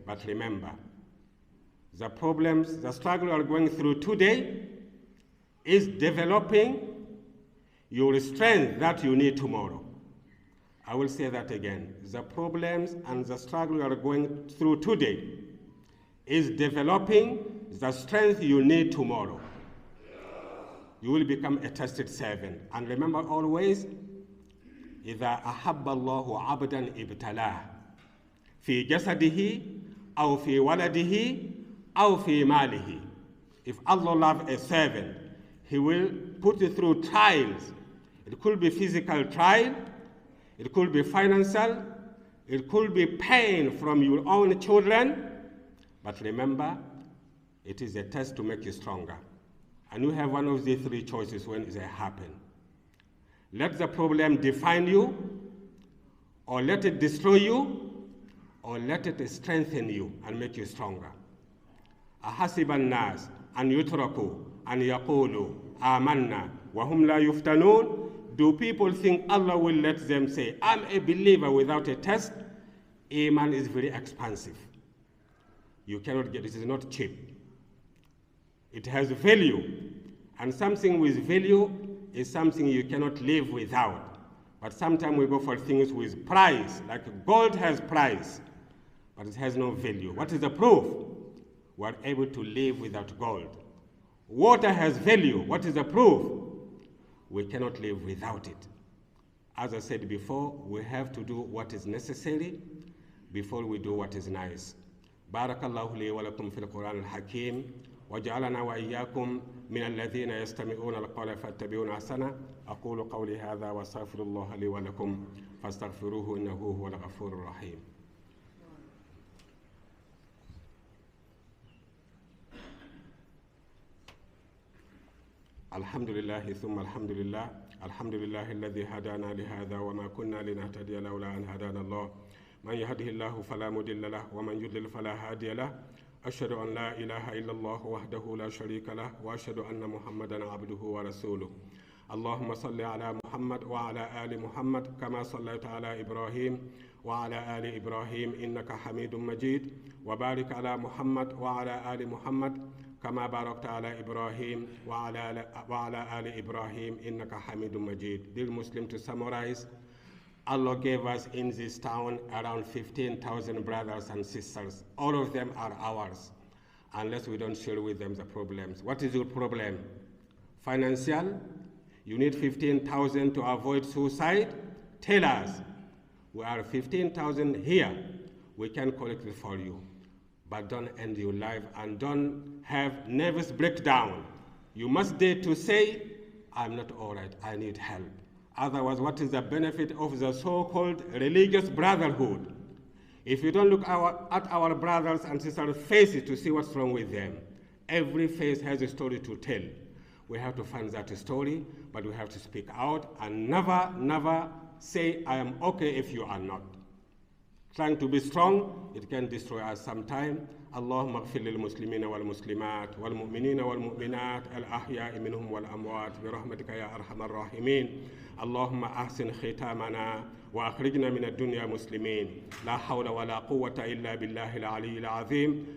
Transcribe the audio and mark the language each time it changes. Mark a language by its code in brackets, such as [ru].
[en] But remember, the problems, the struggle you are going through today is developing your strength that you need tomorrow. I will say that again. The problems and the struggle you are going through today is developing the strength you need tomorrow. You will become a tested servant. And remember always, [ar] إِذَا أَحَبَّ اللَّهُ عَبْدًا إِبْتَلَاهُ فِي جَسَدِهِ أَوْ فِي وَلَدِهِ أَوْ فِي مَالِهِ. [en] If Allah loves a servant, He will put you through trials. It could be physical trial, it could be financial, it could be pain from your own children. But remember, it is a test to make you stronger. And you have one of the three choices when they happen. Let the problem define you, or let it destroy you, or let it strengthen you and make you stronger. [ar] أحسب الناس أن يتركوا أن يقولوا آمنا وهم لا يفتنون. [en] Do people think Allah will let them say, I'm a believer without a test? Iman is very expensive. You cannot get it. It is not cheap. It has value. And something with value is something you cannot live without. But sometimes we go for things with price, like gold has price, but it has no value. What is the proof? We are able to live without gold. Water has value. What is the proof? We cannot live without it. As I said before, we have to do what is necessary before we do what is nice. [ar] بارك الله لي ولكم في القرآن الحكيم وجعلنا وإياكم من الذين يستمعون القول فاتبعون أحسنه. أقول قولي هذا واستغفر الله لي ولكم فاستغفروه إنه هو الغفور الرحيم. الحمد لله ثم الحمد لله الحمد لله الذي هدانا لهذا وما كنا لنهتدي لولا أن هدانا الله من يهده الله فلا مضل له ومن يضلل فلا هادي له أشهد أن لا إله إلا الله وحده لا شريك له وأشهد أن محمدا عبده ورسوله اللهم صل على محمد وعلى آل محمد كما صليت على إبراهيم وعلى آل إبراهيم إنك حميد مجيد وبارك على محمد وعلى آل محمد كما باركت على إبراهيم وعلى آل إبراهيم إنك حميد مجيد. [en] Dear Muslim, to summarize, Allah gave us in this town around 15,000 brothers and sisters. All of them are ours, unless we don't share with them the problems. What is your problem? Financial? You need 15,000 to avoid suicide? Tell us. We are 15,000 here. We can collect it for you. But don't end your life and don't have nervous breakdown. You must dare to say, I'm not all right, I need help. Otherwise, what is the benefit of the so-called religious brotherhood? If you don't look at our brothers and sisters' faces to see what's wrong with them, every face has a story to tell. We have to find that story, but we have to speak out and never, never say, I am okay if you are not. Trying to be strong, it can destroy us sometime. [ar] اللهم اغفر للمسلمين والمسلمات والمؤمنين والمؤمنات الأحياء منهم والأموات برحمتك يا أرحم الراحمين. اللهم أحسن ختامنا وأخرجنا من الدنيا مسلمين. لا حول ولا قوة إلا بالله العلي العظيم.